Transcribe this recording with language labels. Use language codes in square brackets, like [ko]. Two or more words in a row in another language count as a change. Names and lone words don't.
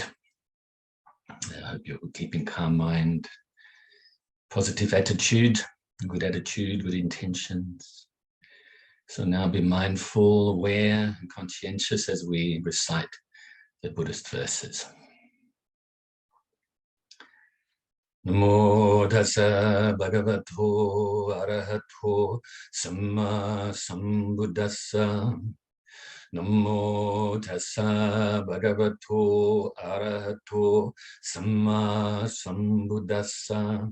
[en] I hope you're keeping calm mind, positive attitude, good intentions. So now be mindful, aware, and conscientious as we recite the Buddhist verses. [pi] Namo Tassa Bhagavato Arahato Samma Sambuddhassa. Namo Tassa Bhagavato Arahato Samma Sambuddhassa.